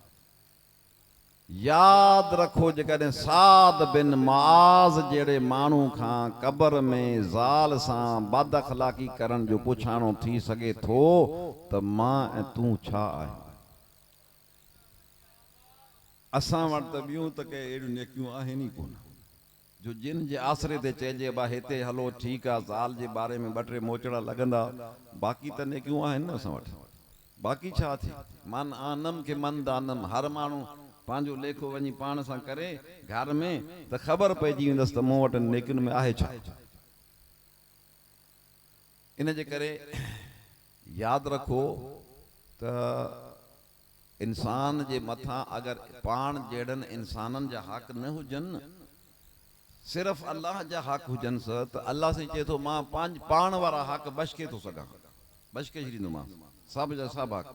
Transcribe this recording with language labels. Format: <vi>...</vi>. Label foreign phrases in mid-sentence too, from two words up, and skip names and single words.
<sd>यादि रखो जेकॾहिं साद बिन मुआज़ जहिड़े माण्हू खां क़बर में ज़ाल सां बद अख़लाक़ी करण जो पुछाणो थी सघे थो त मां ऐं तूं छा आहियूं? असां वटि त ॿियूं त के अहिड़ियूं नेकियूं आहिनि ई कोन जो जिन जे आसरे ते चइजे बा हिते हलो ठीकु आहे, ज़ाल जे बारे में 2-3 मोचड़ा लॻंदा, बाक़ी त नेकियूं आहिनि न असां वटि। बाक़ी छा थी,</sd> <fa>من آنم که من دانم,</fa> <sd>हर माण्हू पंहिंजो लेखो वञी पाण सां करे घर में त ख़बर पइजी वेंदसि त मूं वटि नेकियुनि में आहे छा। इन जे करे यादि रखो त इंसान जे मथां अगरि पाण जहिड़नि इंसाननि जा हक़ न हुजनि, सिर्फ़ु अल्लाह जा हक़ हुजनि त अल्लाह साईं चए थो मां पाण वारा हक़ बशके थो सघां, बशके छॾींदोमांसि सभु जा सभु हक़।</sd>